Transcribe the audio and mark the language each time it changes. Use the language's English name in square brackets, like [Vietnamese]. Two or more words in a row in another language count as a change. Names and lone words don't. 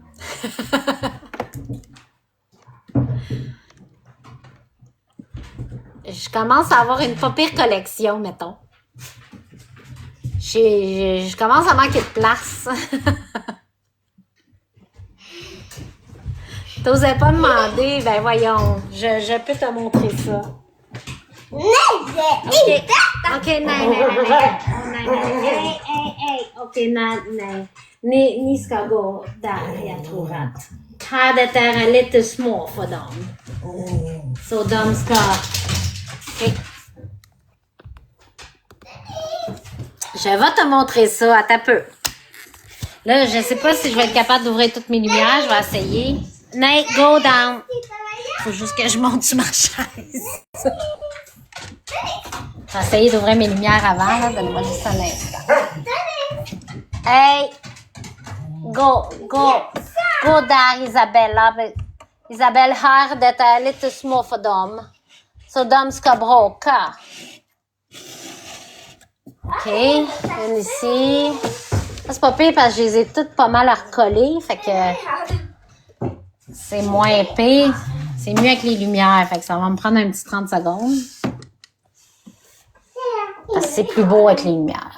[French] Je commence à avoir une pas pire collection, mettons. Je commence à manquer de place. T'osais pas demander, ben voyons, je peux te montrer ça. [Swedish] Nej, Okej, nej. Okej, nej. Ni ska gå där, jag tror att. Trädet är lite små för dem. Så de ska... Okay. [French] Je vais te montrer ça, attends un peu. Là, je sais pas si je vais être capable d'ouvrir toutes mes lumières, je vais essayer. [English] Nate, go down. [French] Faut juste que je monte sur ma chaise. Je vais essayer d'ouvrir mes lumières avant, là. Donne-moi juste un instant. [Swedish] Hey! Go där, Isabella. Isabelle, här, detta är lite små för dem. Så de ska bråka. [French] OK, une ici. Ça, c'est pas pire parce que je les ai toutes pas mal recollées. Fait que c'est moins pire. C'est mieux avec les lumières. Fait que ça va me prendre un petit 30 secondes. Parce que c'est plus beau avec les lumières.